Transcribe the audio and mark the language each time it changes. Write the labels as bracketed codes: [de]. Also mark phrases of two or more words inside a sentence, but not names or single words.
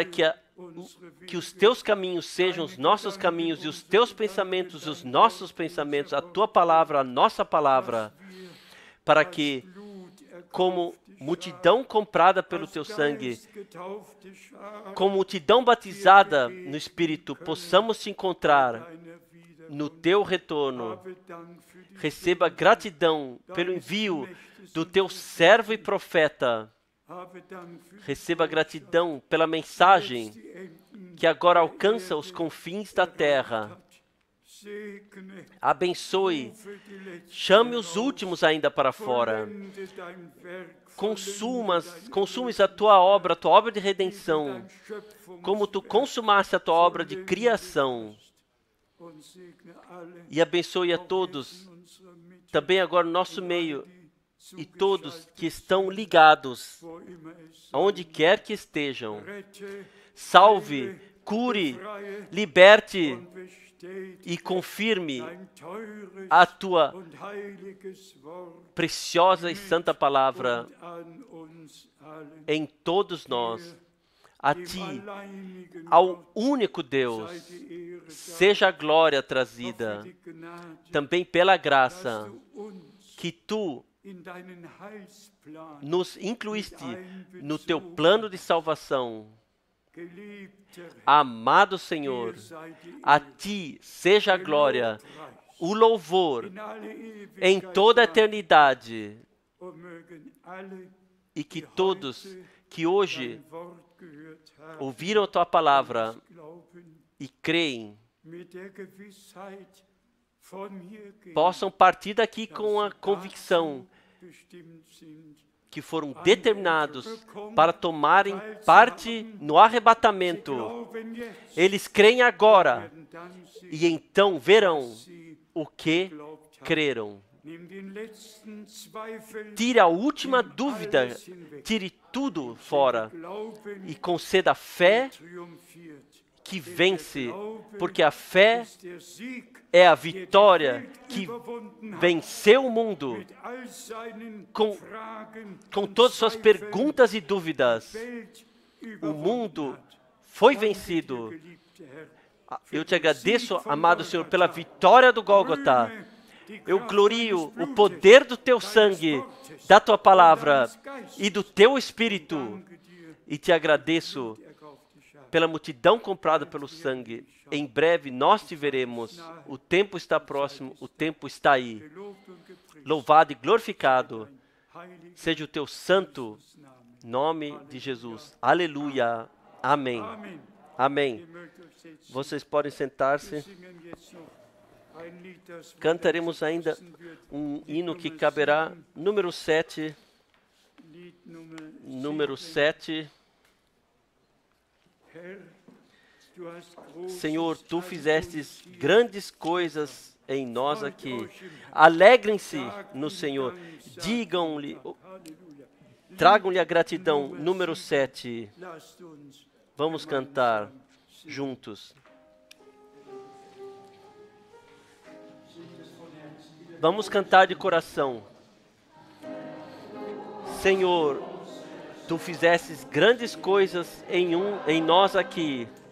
[pt] que os Teus caminhos sejam os nossos caminhos e os Teus pensamentos os nossos pensamentos, a Tua palavra a nossa palavra, para que, como multidão comprada pelo Teu sangue, como multidão batizada no Espírito, possamos te encontrar no Teu retorno. Receba gratidão pelo envio do Teu servo e profeta. Receba gratidão pela mensagem que agora alcança os confins da terra. [de] Segne, [pt] Abençoe. [de] rufe die Letzten [pt] Chame os [de] heraus, [pt] últimos ainda para fora. [de] vollende dein Werk, [pt] Consumes a tua obra de redenção, como tu consumaste a tua obra de criação. [de] und segne alle, [pt] E abençoe a todos, [de] in unserer Mitte, [pt] também agora no nosso meio, [de] die [pt] e todos [de] zugeschaltet [pt] que estão ligados, [de] wo immer es sei. [pt] aonde quer que estejam. [de] Rette, [pt] Salve, cure, [de] befreie [pt] liberte [de] und bestätige [pt] e confirme [de] dein teures [pt] a tua [de] und heiliges Wort [pt] preciosa e santa palavra [de] und an uns allen. [pt] em todos nós. A [de] Dem [pt] ti, [de] alleinigen [pt] ao [de] Gott [pt] único Deus, [de] sei die Ehre, [pt] seja a glória [de] auch für [pt] trazida, [de] die Gnade, [pt] também pela [de] dass [pt] graça [de] du uns [pt] que tu [de] in deinen Heilsplan, [pt] nos incluíste no teu plano de salvação. [de] geliebter Herr, [pt] Amado Senhor, [de] dir sei die [pt] a [de] Ehre, [pt] ti seja a glória, o louvor [de] in alle Ewigkeit [pt] em toda a [de] sein. [pt] eternidade, [de] Und mögen alle, [pt] e que todos que hoje [de] dein Wort gehört haben, [pt] ouviram a tua palavra [de] glauben, [pt] e creem, [de] mit der Gewissheit von hier gehen, [pt] possam partir daqui [de] dass [pt] com a [de] sie [pt] convicção [de] dazu bestimmt sind, [pt] que foram determinados para tomarem parte no arrebatamento. [de] glauben jetzt, [pt] Eles creem agora [de] werden dann sehen, [pt] e então verão [de] sie [pt] o que [de] geglaubt haben. [pt] creram. [de] Nimm den letzten Zweifel, [pt] Tire a última dúvida, tire tudo fora [de] Glauben, [pt] e conceda a fé [de] triumphiert. [pt] que vence, porque a fé [de] Ist der Sieg, [pt] é a [de] der die [pt] vitória [de] Welt [pt] que [de] überwunden hat, [pt] venceu o mundo [de] mit all seinen [pt] com [de] Fragen und [pt] todas suas [de] Zweifeln [pt] perguntas e dúvidas. [de] Welt [pt] O [de] überwunden [pt] mundo [de] hat. [pt] foi [de] Danke dir, [pt] vencido. [de] geliebter Herr, [pt] Eu te agradeço, amado Senhor, pela vitória do Gólgota. [de] rühme die [pt] Eu [de] Kraft [pt] glorio [de] deines [pt] o [de] Blutes, [pt] poder do teu sangue, da tua palavra [de] deines Geistes. [pt] e do teu espírito. [de] Danke dir, [pt] E te agradeço [de] die erkaufte Schar. [pt] pela multidão comprada pelo sangue. Em breve nós te veremos. O tempo está próximo, o tempo está aí. [de] Gelobt und gepriesen [pt] Louvado e glorificado [de] heilige [pt] seja o teu santo [de] Namen. [pt] nome de Jesus. Aleluia. Amém. Amen. Amém. [de] Ihr mögt euch setzen. [pt] Vocês podem sentar-se. [de] Wir singen jetzt noch ein Lied, das [pt] Cantaremos ainda [de] vergessen wird. [pt] um hino que caberá, número 7. [de] Lied [pt] Número 7. [de] Herr, du hast großes [pt] Senhor, tu [de] an [pt] fizestes [de] uns hier. [pt] grandes coisas em nós aqui. Alegrem-se no Senhor. Digam-lhe, Halleluja. tragam-lhe a gratidão. Número 7. [de] Lasst uns [pt] Vamos cantar juntos. Vamos cantar de coração. Senhor, tu fizestes grandes coisas em nós aqui.